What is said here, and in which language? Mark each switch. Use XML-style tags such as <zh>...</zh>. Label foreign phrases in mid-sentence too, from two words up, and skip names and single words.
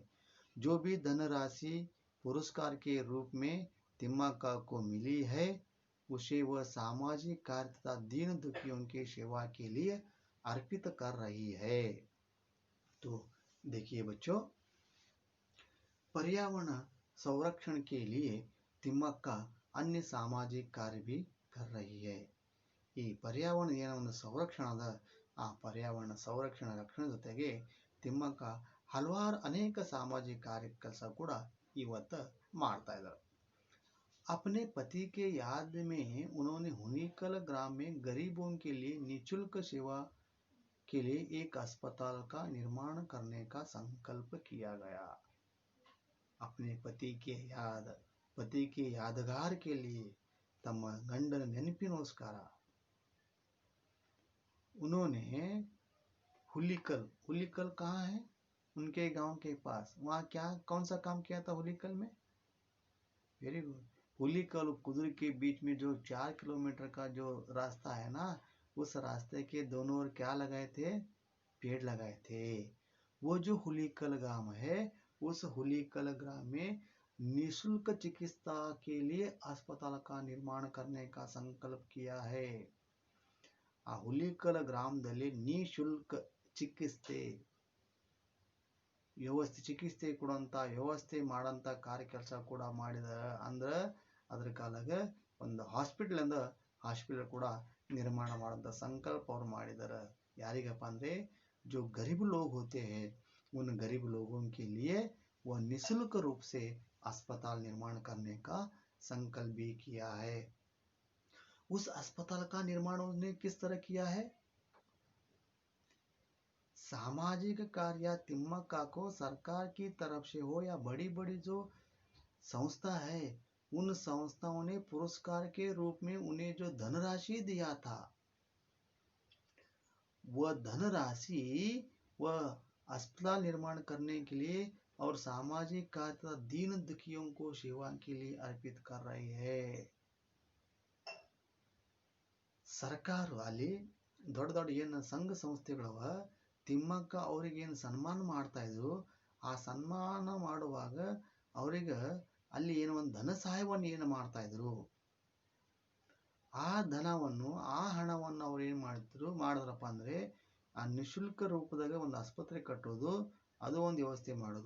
<hi>जो भी धनराशि पुरस्कार के रूप में तिम्मक्का को मिली है, उसे वह सामाजिक कार्य तथा दीन दुखियों की सेवा के लिए अर्पित कर रही है। तो देखिए बच्चों, पर्यावरण संरक्षण के लिए तिम्मक्का अन्य सामाजिक कार्य भी कर रही है।</hi> <kn>ಈ ಪರ್ಯಾವರಣ ಏನೊಂದು ಸಂರಕ್ಷಣದ ಆ ಪರ್ಯಾವರಣ ಸಂರಕ್ಷಣೆ ರಕ್ಷಣೆ ಜೊತೆಗೆ ತಿಮ್ಮಕ್ಕ ಹಲವಾರು ಅನೇಕ</kn> <hi>सामाजिक कार्य</hi> <kn>ಕೆಲಸ ಕೂಡ ಇವತ್ತು ಮಾಡ್ತಾ ಇದ್ದಾರೆ।</kn> <hi>अपने पति के याद में उन्होंने हुनिकल ग्राम में गरीबों के लिए निःशुल्क सेवा के लिए एक अस्पताल का निर्माण करने का संकल्प किया गया। अपने पति के यादगार के लिए</hi> <kn>तಮ್ಮ ಗಂಡನ ನೆನಪಿಗೋಸ್ಕರ</kn> <hi>उन्होंने हुलिकल कहाँ है, उनके गांव के पास, वहाँ क्या कौन सा काम किया था हुलिकल में?</hi> <en>very good.</en> <hi>हुलिकल कुदर के बीच में जो 4 किलोमीटर का जो रास्ता है ना, उस रास्ते के दोनों ओर क्या लगाए थे? पेड़ लगाए थे। वो जो हुलिकल ग्राम है, उस हुलिकल ग्राम में निःशुल्क चिकित्सा के लिए अस्पताल का निर्माण करने का संकल्प किया है।</hi> <kn>आ ಹುಲಿಕಲ್ ಗ್ರಾಮದಲ್ಲಿ ನಿಶುಲ್ಕ ಚಿಕಿತ್ಸೆ ಕೊಡುವಂತ ವ್ಯವಸ್ಥೆ ಮಾಡಂತ ಕಾರ್ಯ ಕೆಲಸ ಕೂಡ ಮಾಡಿದ್ದಾರೆ। ಅಂದ್ರೆ ಅದ್ರ ಕಾಲಾಗ ಒಂದು ಹಾಸ್ಪಿಟಲ್ ಕೂಡ ನಿರ್ಮಾಣ ಮಾಡುವಂತ ಸಂಕಲ್ಪ ಅವರು ಮಾಡಿದ್ದಾರೆ। ಯಾರಿಗಪ್ಪ ಅಂದ್ರೆ</kn> <hi>जो गरीब लोग होते हैं, उन गरीब लोगों के लिए वह निःशुल्क रूप से अस्पताल निर्माण करने का संकल्प भी किया है। उस अस्पताल का निर्माण उन्होंने किस तरह किया है? सामाजिक कार्य तिम्मक्का को सरकार की तरफ से हो या बड़ी बड़ी जो संस्था है, उन संस्थाओं ने पुरस्कार के रूप में उन्हें जो धनराशि दिया था, वह धनराशि वह अस्पताल निर्माण करने के लिए और सामाजिक कार्य तथा दीन दुखियों को सेवा के लिए अर्पित कर रही है।</hi> <kn>ಸರ್ಕಾರ ಅಲ್ಲಿ ದೊಡ್ಡ ದೊಡ್ಡ ಏನು ಸಂಘ ಸಂಸ್ಥೆಗಳವ ತಿಮ್ಮಕ್ಕ ಅವರಿಗೆ ಏನು ಸನ್ಮಾನ ಮಾಡ್ತಾ ಇದ್ರು, ಆ ಸನ್ಮಾನ ಮಾಡುವಾಗ ಅವರಿಗೆ ಅಲ್ಲಿ ಏನು ಒಂದು ಧನ ಸಹಾಯವನ್ನು ಏನು ಮಾಡ್ತಾ ಇದ್ರು, ಆ ಧನವನ್ನು ಆ ಹಣವನ್ನು ಅವ್ರು ಏನು ಮಾಡಿದ್ರಪ್ಪ ಅಂದರೆ ಆ ನಿಶುಲ್ಕ ರೂಪದಾಗ ಒಂದು ಆಸ್ಪತ್ರೆ ಕಟ್ಟೋದು, ಅದು ಒಂದು ವ್ಯವಸ್ಥೆ ಮಾಡೋದು.</kn>